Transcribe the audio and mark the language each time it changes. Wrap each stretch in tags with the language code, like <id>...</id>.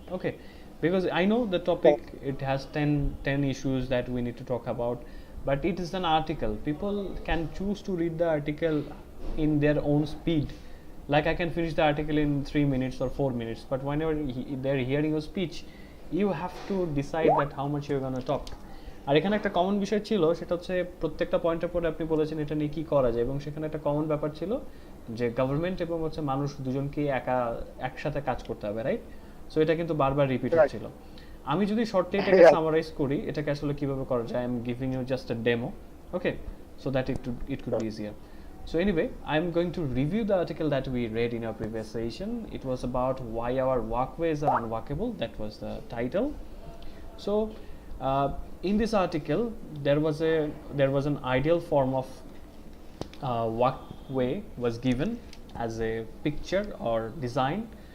<en>Okay, because I know the topic, it has 10 issues that we need to talk about, but it is an article. People can choose to read the article in their own speed. Like I can finish the article in 3 minutes or 4 minutes, but whenever they're hearing a speech, you have to decide that how much you're going to talk.</en> <bn>আর এখানে একটা common বিষয় ছিল, সেটা হচ্ছে প্রত্যেকটা পয়েন্টের পরে আপনি বলেছেন এটা নিয়ে কি করা যায়, এবং সেখানে একটা কমন ব্যাপার ছিল যে গভর্নমেন্ট এবং হচ্ছে মানুষ দুজনকে একসাথে কাজ করতে হবে, রাইট? সো এটা কিন্তু বারবার রিপিট হচ্ছিল। আমি যদি শর্টলি এটাকে সামারাইজ করি, এটাকে আসলে কিভাবে করা যায়,</bn> <en>I am giving you just a demo, okay, so that it could be easier. So anyway, I'm going to review the article that we read in our previous session. It was about why our walkways are unwalkable. That was the title. So in this article, there was an ideal form of walkway was given as a picture or design.</en>